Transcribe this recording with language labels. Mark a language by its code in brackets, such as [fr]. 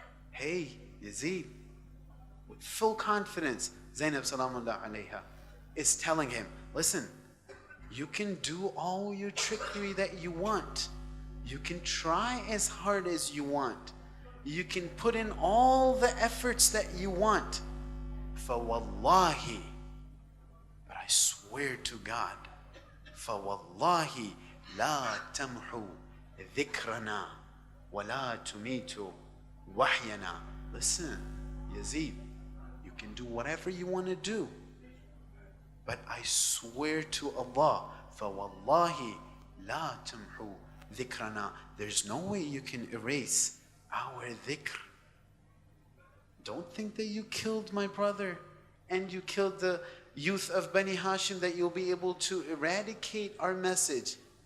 [en] Hey, Yazid, with full confidence, Zainab salamullah alayha is telling him, listen, you can do all your trickery that you want. You can try as hard as you want. You can put in all the efforts that you want. فَوَاللَّهِ [ar] swear to God, فَوَاللَّهِ لَا تَمْحُ ذِكْرَنَا وَلَا تُمِيتُ وَحْيَنَا. [en] Listen, Yazid, you can do whatever you want to do, but I swear to Allah, فَوَاللَّهِ لَا تَمْحُ ذِكْرَنَا. There's no way you can erase our dhikr. Don't think that you killed my brother and you killed the youth of Bani Hashim that you'll be able to eradicate our message.